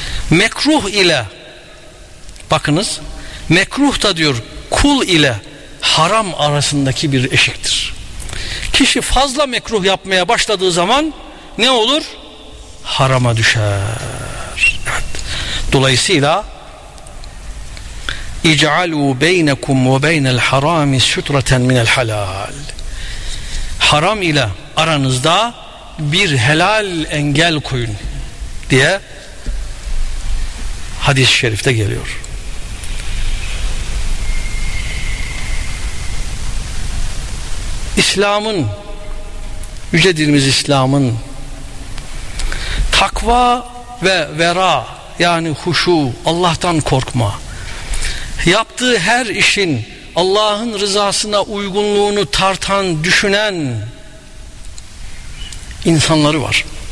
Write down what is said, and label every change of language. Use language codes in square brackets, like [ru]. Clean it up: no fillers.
[tr] Mekruh ile, bakınız, mekruh da diyor kul ile haram arasındaki bir eşiktir. Kişi fazla mekruh yapmaya başladığı zaman ne olur? Harama düşer. Evet. Dolayısıyla [ar] اِجْعَلُوا بَيْنَكُمْ وَبَيْنَ الْحَرَامِ سُتْرَةً مِنَ الْحَلَالِ. [tr] Haram ile aranızda bir helal engel koyun diye hadis-i şerifte geliyor. İslam'ın, yüce dinimiz İslam'ın takva ve vera, yani huşu, Allah'tan korkma, yaptığı her işin Allah'ın rızasına uygunluğunu tartan, düşünen insanları var.